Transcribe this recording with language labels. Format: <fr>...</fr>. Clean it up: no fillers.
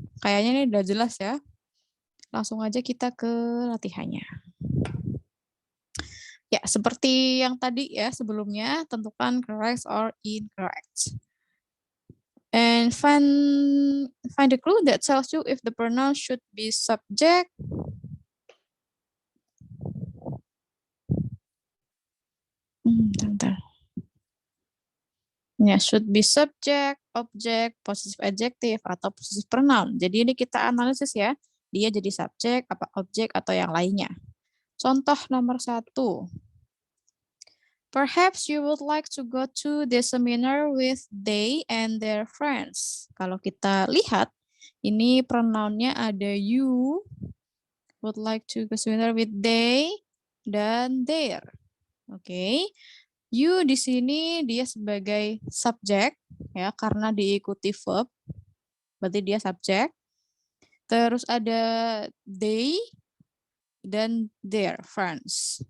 <id>Kayaknya ini udah jelas ya. Langsung aja kita ke latihannya. Ya, seperti yang tadi ya sebelumnya, tentukan</id> <en>correct or incorrect. And find the clue that tells you if the pronoun should be subject.</en> <id>Bentar.</id> <en>Ya, should be subject, object, possessive adjective, atau possessive pronoun.</en> <id>Jadi ini kita analisis ya. Dia jadi subjek, apa objek, atau yang lainnya. Contoh nomor 1.</id> <en>Perhaps you would like to go to the seminar with they and their friends.</en> <id>Kalau kita lihat, ini pronounnya ada you,</id> <en>would like to go seminar with they,</en> <id>dan their. Oke. You di sini dia sebagai subjek ya karena diikuti verb. Berarti dia subjek. Terus ada they dan their friends.</id>